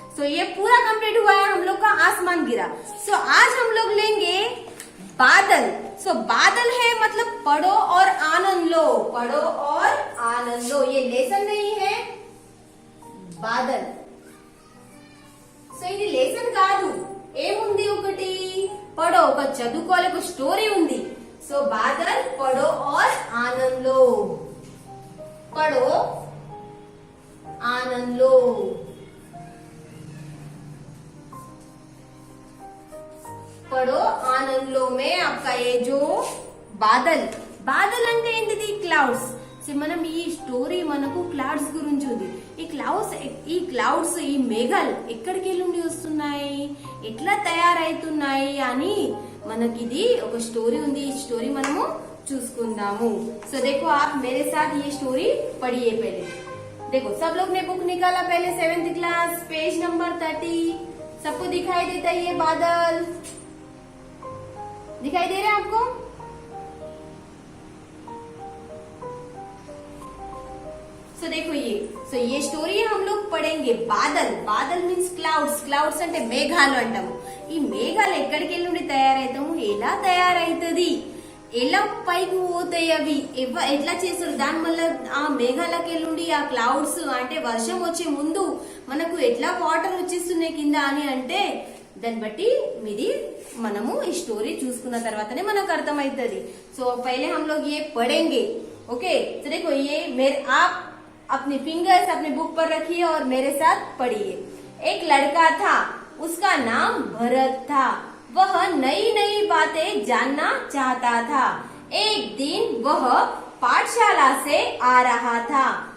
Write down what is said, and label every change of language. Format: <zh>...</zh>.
<hi>ये पूरा कंप्लीट हुआ है हम लोग का आसमान गिरा। आज हम लोग लेंगे बादल। बादल है मतलब पढ़ो और आनंद लो, पढ़ो और आनंद लो। ये लेसन नहीं है, బాదల్।</hi> <te>ఇది లెసన్ కాదు, ఏముంది ఒకటి పడో, ఒక చదువుకోవాలి, ఒక స్టోరీ ఉంది।</te> <hi>బాదల్ పడో और आनंद लो, पढ़ो आनंद लो। पढ़ो आनंद लो में आपका ये जो బాదల్, బాదల్</hi> <te>అంటే ఏంటిది? క్లౌడ్స్। మనం ఈ స్టోరీ మనకు క్లౌడ్స్ గురించి ఉంది। ఈ క్లౌడ్స్ ఈ మేఘాలు ఎక్కడికి వెళ్ళి వస్తున్నాయి, ఎట్లా తయారైతున్నాయి అని మనకిది ఒక స్టోరీ ఉంది। ఈ స్టోరీ మనము చూసుకుందాము।</te> <hi>देखो आप मेरे साथ ये स्टोरी पढ़िए। पहले देखो, सब लोग ने बुक निकाला पहले 7th क्लास, पेज नंबर 30। सबको दिखाई देता है ये बादल? दिखाई दे रहे हैं आपको? देखो ये स्टोरी हम लोग पढ़ेंगे।</hi> <te>Badal, Badal means clouds. Clouds అంటే మేఘాలు అంటాము। ఈ మేఘాలు ఎక్కడికి నుండి తయారైతాము, ఎలా తయారైతది, ఎలా పైకి పోతాయి, అవి ఎట్లా చేస్తారు, దాని వల్ల ఆ మేఘాలకి నుండి ఆ క్లౌడ్స్ అంటే వర్షం వచ్చే ముందు మనకు ఎట్లా వాటర్ వచ్చేస్తున్నాయి కింద అని అంటే దాన్ని బట్టి మీది మనము ఈ స్టోరీ చూసుకున్న తర్వాతనే మనకు అర్థమవుతుంది।</te> <hi>पहले हम लोग ये पढ़ेंगे। ओके, देखो ये आप अपनी फिंगर्स अपने बुक पर रखिए और मेरे साथ पढ़िए। एक लड़का था, उसका नाम भरत था। वह नई नई बातें जानना चाहता था। एक दिन वह पाठशाला से आ रहा था।</hi>